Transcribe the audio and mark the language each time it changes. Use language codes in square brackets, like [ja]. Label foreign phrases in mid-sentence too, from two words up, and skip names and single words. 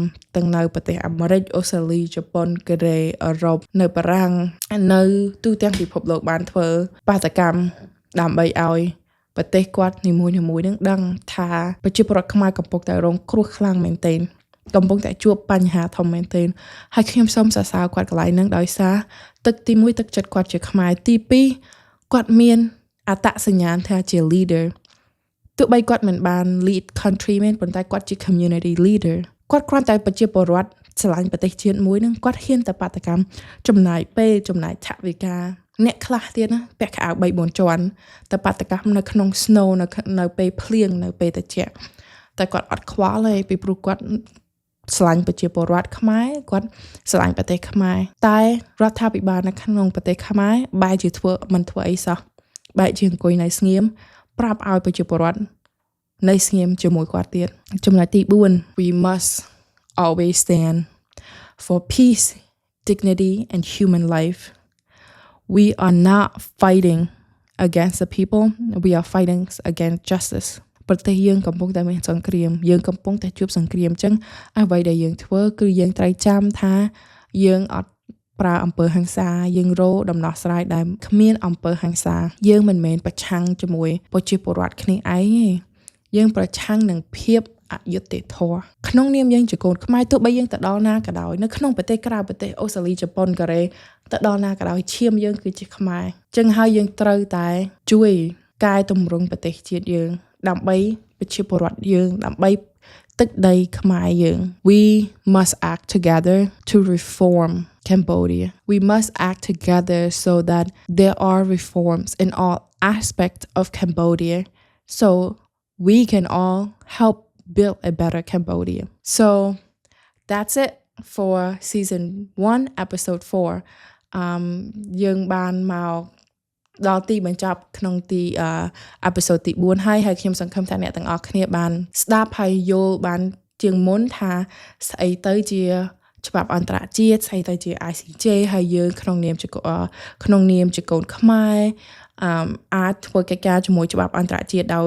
[km] ទាំងនៅប្រទេសអាមេរិកអូស្ត្រាលីជប៉ុនកូរ៉េអឺរ៉ុបនៅបារាំងនៅទូទាំងពិភពលោកបានធ្វើបាតកម្មដើម្បីឲ្យប្រទេសគាត់នីមួយៗនឹងដឹងថាប្រជាពលរដ្ឋខ្មែរកំពុងតែរងគ្រោះខ្លាំងមែនទែន កំពុងតែជួបបញ្ហាធំមែនទែនហើយខ្ញុំសូមសរសើរគាត់កន្លែងហ្នឹងដោយសារទឹកទី1ទឹកចិត្តគាត់ជាខ្មែរទី2គាត់មានអត្តសញ្ញាណថាជា leader ទោះបីគាត់មិន បាន [en] lead country [km] មែនប៉ុន្តែគាត់ជា [en] community leader [km] គាត់គ្រាន់តែប្រជាពលរដ្ឋស្រឡាញ់ប្រទេសជាតិមួយហ្នឹងគាត់ហ៊ានតែបាតកម្មចំណាយពេលចំ ណាយថវិកាអ្នកខ្លះទៀតណាពាក់ខោអាវ 3-4 ជាន់តែបាតកម្មនៅក្នុង snow នៅពេលភ្លៀង នៅពេលត្រជាក់តែគាត់អត់ខ្វល់ទេពីព្រោះគាត់ស្រឡាញ់ប្រជាពលរដ្ឋខ្មែរគាត់ស្រឡាញ់ប្រទេសខ្មែរតែរដ្ឋាភិបាលនៅក្នុងប្រទេសខ្មែរបែរជាមិនធ្វើអីសោះបែរជាអង្គុយនៅស្ងៀមប្រាប់ឲ្យប្រជាពលរដ្ឋនៅស្ងៀមជាមួយគាត់ទៀតចំណុចទី4 [en] we must always stand for peace dignity and human life we are not fighting against the people we are fighting against justice [km] ប្រទេសយើងកំពុងតែមានសង្គ្រាមយើងកំពុងតែជួបសង្គ្រាមអញ្ចឹងអ្វីដែលយើងធ្វើគឺយើងត្រូវចាំថាយើងអត់ប្រើអំពើ ហិង្សាយើងរកដំណោះស្រាយដែលគ្មានអំពើហិង្សាយើងមិនមែនប្រឆាំងជាមួយប្រជាពលរដ្ឋគ្នាឯងទេយើងប្រឆាំងនឹងភាពអយុត្តិ ធម៌ក្នុងនាមយើងជាកូនខ្មែរទោះបីយើងទៅដល់ណាក៏ដោយនៅក្នុងប្រទេសក្រៅប្រទេសអូស្ត្រាលីជប៉ុ នកូរ៉េទៅដល់ណាក៏ដោយឈាមយើងគឺជាខ្មែរអញ្ចឹងហើយយើងត្រូវតែ ជួយកែតម្រង់ប្រទេសជាតិយើងដើម្បីប្រជាពលរដ្ឋយើងដើម្បីទឹកដីខ្មែរយើង [en] we must act together to reform Cambodia we must act together so that there are reforms in all aspects of Cambodia so we can all help build a better Cambodia so that's it for season 1 episode [km] 4 យើងបានមកដល់ទីបញ្ចប់ក្នុងទី episode ទី4ហើយខ្ញុំសង្ឃឹមថាអ្នកទាំងអស់គ្នាបានស្ដាប់ហើយយល់បានជាងមុនថាស្អីទៅជាច្បាប់អន្តរជាតិស្អីទៅជា ICJ ហើយយើងក្នុងនាមជាកូនខ្មែរអាចធ្វើកិច្ចការជាមួយច្បាប់អន្តរជាតិដោយ